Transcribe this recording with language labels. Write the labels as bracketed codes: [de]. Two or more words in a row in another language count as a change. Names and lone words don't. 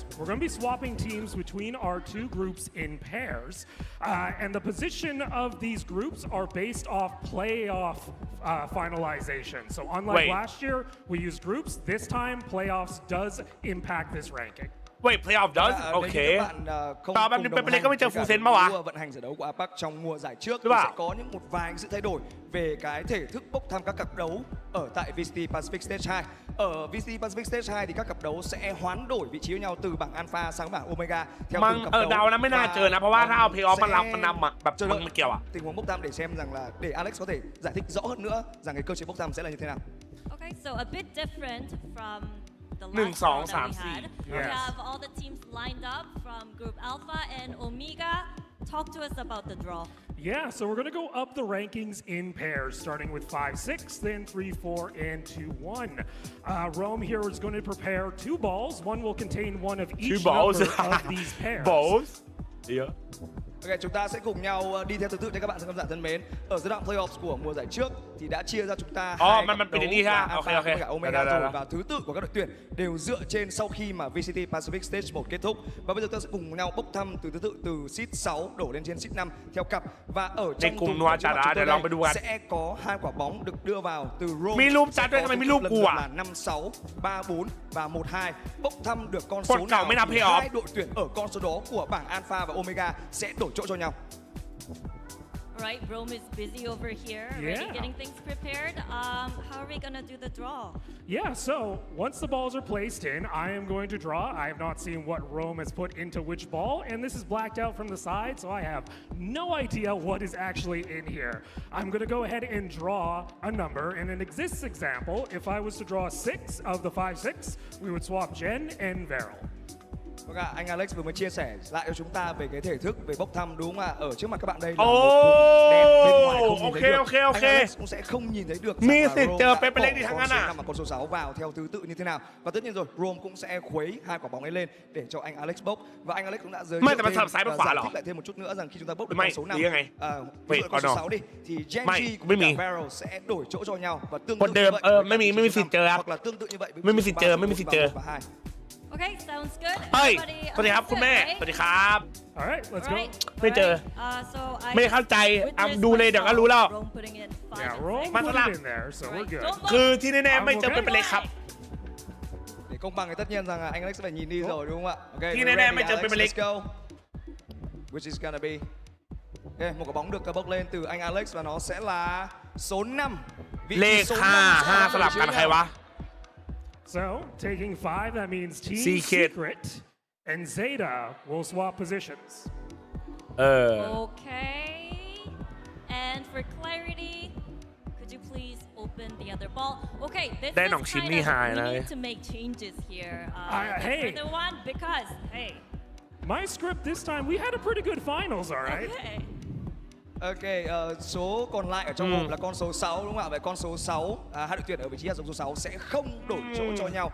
[en] We're going to be swapping teams between our two groups in pairs, and the position of these groups are based off playoff finalization. So unlike last year, we used groups. This time, playoffs does impact this ranking. Wait, playoff does? Okay. [th] ตอนนี้ก็ไม่เจอ FULLSENSE มาวะ [vi] vận hành giải đấu của APAC trong mùa giải trước thì sẽ có một vài sự thay đổi về cái thể thức bốc thăm các cặp đấu ở tại VCT PACIFIC Stage 2. Ở VCT PACIFIC Stage 2 thì các cặp đấu sẽ hoán đổi vị trí với nhau từ bảng Alpha sang bảng Omega theo từng cặp đấu. [th] เดานะไม่น่าเจอนะเพราะว่าถ้าเอาเพลย์ออฟมันนำอ่ะแบบมันเกี่ยวอ่ะ [vi] tình huống bốc thăm để xem rằng là để Alex có thể giải thích rõ hơn nữa rằng cái cơ chế bốc thăm sẽ là như thế nào. [en] Okay, so a bit different from the 1 last 2 round that 3 we had. We have all the teams lined up from Group Alpha and Omega. Talk to us about the draw. Yeah, so we're going to go up the rankings in pairs, starting with 5-6, then 3-4, and 2-1. Rome here is going to prepare 2 balls. One will contain one of each number of these pairs. Balls? Yeah. [vi] Ok, chúng ta sẽ cùng nhau đi theo thứ tự cho các bạn khán giả thân mến. Ở giai đoạn playoffs của mùa giải trước thì đã chia ra chúng ta hai cặp đấu là Alpha và Omega rồi, và thứ tự của các đội tuyển đều dựa trên sau khi mà VCT PACIFIC Stage 1 kết thúc. Và bây giờ ta sẽ cùng nhau bốc thăm từ thứ tự từ seed 6 đổ lên trên seed 5 theo cặp. Và ở trong cùng chúng tôi sẽ có 2 quả bóng được đưa vào từ Rome. Là 5-6, 3-4 và 1-2. Bốc thăm được con số nào thì hai đội tuyển ở con số đó của bảng Alpha và Omega sẽ đổi chỗ cho nhau. [en] All right, Rome is busy over here, already getting things prepared. How are we gonna do the draw? Yeah, so once the balls are placed in, I am going to draw. I have not seen what Rome has put into which ball, and this is blacked out from the side, so I have no idea what is actually in here. I'm going to go ahead and draw a number. In an exists example, if I was to draw 6 of the 5-6, we would swap Jen and Veryl. [vi] Vâng ạ, anh Alex vừa mới chia sẻ lại cho chúng ta về cái thể thức về bốc thăm đúng không ạ? Ở trước mặt các bạn đây là một vùng đen bên ngoài không nhìn thấy được. Anh Alex cũng sẽ không nhìn thấy được rằng là Rome đã bỏ con số 5 và con số 6 vào theo thứ tự như thế nào. Và tất nhiên rồi, Rome cũng sẽ khuấy hai quả bóng ấy lên để cho anh Alex bốc. Và anh Alex cũng đã giới thiệu thêm và giải thích lại thêm một chút nữa rằng khi chúng ta bốc được con số 5, ví dụ con số 6 đi, thì JJaz cùng cả Veryl sẽ đổi chỗ cho nhau và tương tự như vậy. [th] ไม่มีสิทธิ์เจอครับ [vi] Hoặc là tương tự như vậy. [th] ไม่มีสิทธิ์เจอไม่มีสิทธิ์เจอ [en] Okay, sounds good. [th] เฮ้ย [en] Everybody [th] สวัสดีครับคุณแม่ [en] understood, [th] สวัสดีครับ [en] All right, let's go. [th] ไม่เจอ [en] So I [th] ไม่เข้าใจ [en] witnessed [th] ดูเลยเดี๋ยวก็รู้แล้ว [en] Rome putting in 5 Yeah, and Rome มาส put ลับ it in there, so we're good. [th] คือที่แน่ๆไม่เจอเป็นเล็กครับ [vi] Để công bằng thì tất nhiên rằng là anh Alex sẽ phải nhìn đi rồi đúng không ạ? [en] Okay, [vi] Khi [en] we're [vi] này [en] ready, [vi] mới chơi [en] Alex, Premier let's go. Which is gonna be? [vi] Okay, một quả bóng được bốc lên từ anh Alex và nó sẽ là số 5. [th] เลข5 สลับกันใครวะ [en] So, taking 5, that means Team Secret. Secret and Zeta will swap positions. Okay. And for clarity, could you please open the other ball? Okay, this [th] ได้ [en] is หนองชิ้น kind [th] นี่ [en] of, [th] หาย [en] we [th] นะ [en] need to make changes here. hey. For the one, because, hey. My script this time, we had a pretty good finals, all right? Okay. [vi] Ok, số còn lại ở trong hộp là con số 6 đúng không ạ? Vậy con số 6, hai đội tuyển ở vị trí hạt giống số 6 sẽ không đổi chỗ cho nhau.